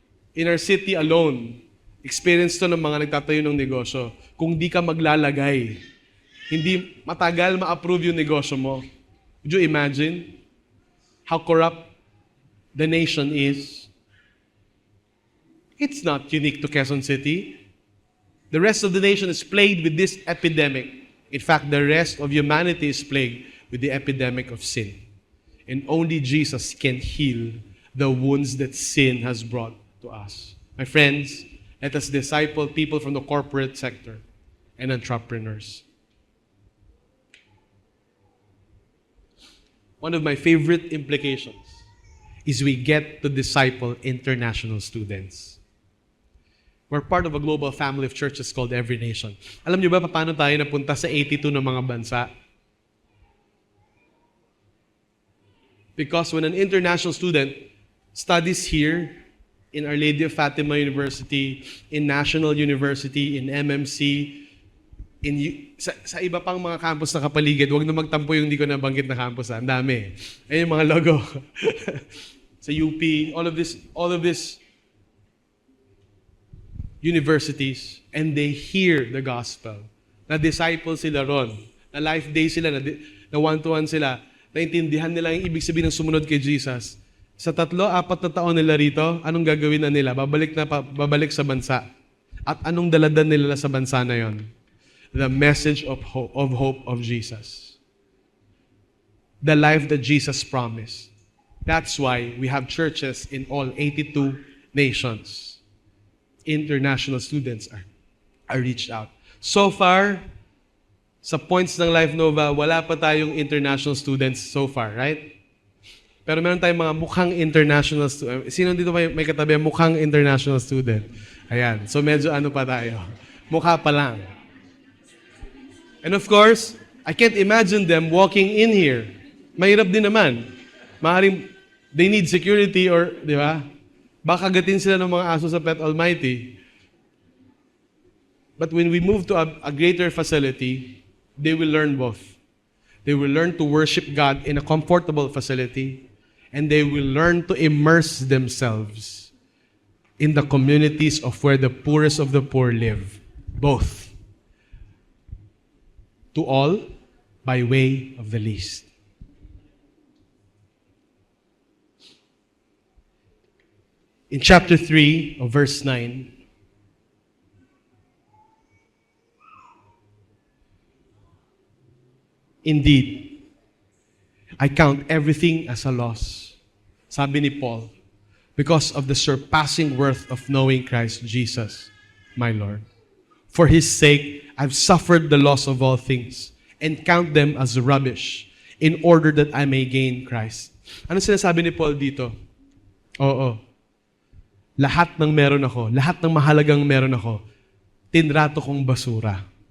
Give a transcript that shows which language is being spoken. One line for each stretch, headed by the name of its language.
English: In our city alone,
Filipino: experience to ng mga nagtatayo ng negosyo. Kung di ka maglalagay, hindi matagal ma-approve yung negosyo mo.
English: Would you imagine how corrupt the nation is? It's not unique to Quezon City. The rest of the nation is plagued with this epidemic. In fact, the rest of humanity is plagued with the epidemic of sin. And only Jesus can heal the wounds that sin has brought to us. My friends, let us disciple people from the corporate sector and entrepreneurs. One of my favorite implications is we get to disciple international students. We're part of a global family of churches called Every Nation.
Filipino: Alam niyo ba paano tayo napunta sa 82 ng mga bansa?
English: Because when an international student studies here in Our Lady of Fatima University, in National University, in MMC,
Filipino: sa iba pang mga campus na kapaligid, huwag na magtampo yung hindi ko nabanggit na campus. Ang dami. Ayun yung mga logo. Sa UP, all of this universities, and they hear the gospel. Na-disciple sila ron. Na life day sila, na one-to-one sila. Naintindihan nila yung ibig sabihin ng sumunod kay Jesus. Sa 3-4 na taon nila rito, anong gagawin na nila? Babalik sa bansa. At anong daladan nila sa bansa na yon?
English: The message of hope of Jesus. The life that Jesus promised. That's why we have churches in all 82 nations. International students are reached out.
Filipino: So far, sa points ng Life Nova, wala pa tayong international students so far, right? Pero meron tayong mga mukhang international student. Sino dito may katabi mukhang international student? Ayan. So medyo ano pa tayo? Mukha pa lang.
English: And of course, I can't imagine them walking in here.
Filipino: Mahirap din naman. Maaaring
English: they need security or,
Filipino: di ba? Baka gatin sila ng mga aso sa Pet Almighty.
English: But when we move to a greater facility, they will learn both. They will learn to worship God in a comfortable facility, and they will learn to immerse themselves in the communities of where the poorest of the poor live. Both. To all, by way of the least. In chapter 3 of verse 9, indeed, I count everything as a loss,
Filipino: sabi ni Paul,
English: because of the surpassing worth of knowing Christ Jesus, my Lord. For His sake, I've suffered the loss of all things and count them as rubbish in order that I may gain Christ.
Filipino: Ano sinasabi ni Paul dito? Oo. Lahat ng meron ako, lahat ng mahalagang meron ako, tinrato kong basura.